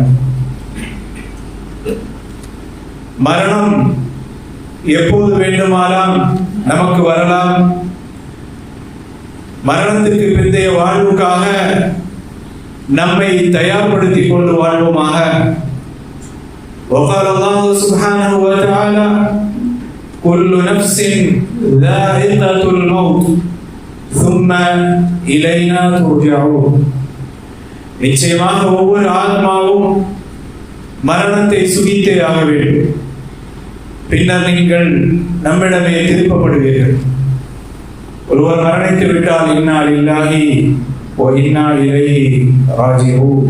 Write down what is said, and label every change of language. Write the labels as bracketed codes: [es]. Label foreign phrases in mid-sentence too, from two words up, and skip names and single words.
[ta] மரணம் எப்போது வேண்டுமானால் நமக்கு வரலாம். மரணத்துக்கு பிந்தைய வாழ்வுக்காக நம்மை தயார்படுத்திக் கொண்டு வாழ்வோமாக. [ar] وقال الله سبحانه وتعالى: كل نفس ذائقة الموت ثم إلينا ترجعون. [ta] நிச்சயமாக ஒவ்வொரு ஆத்மாவும் மரணத்தை சுகித்தே ஆக வேண்டும், பின்னர் நீங்கள் நம்மிடமே திருப்பப்படுவீர்கள். ஒருவர் மரணித்து விட்டால் [ar] إنا لله وإنا إليه راجعون.